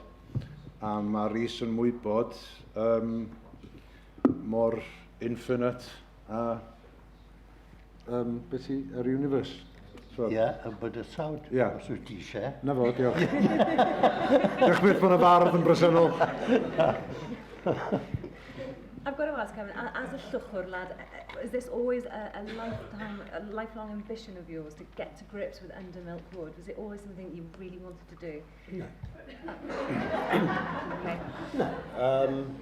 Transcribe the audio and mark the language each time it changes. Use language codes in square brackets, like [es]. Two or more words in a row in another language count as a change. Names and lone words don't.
[cy] A mae'r is ymwybod mor infinite a beth i, yr universe. Ie, y bydysawd, os wyt ti eisiau. Na fo, diolch. Diolch beth bod y fardd yn bresennol. [en] I've got to ask, Kevin, as a llwchwr lad, is this always a lifelong ambition of yours to get to grips with undermilk wood? Was it always something you really wanted to do? No. Okay. No.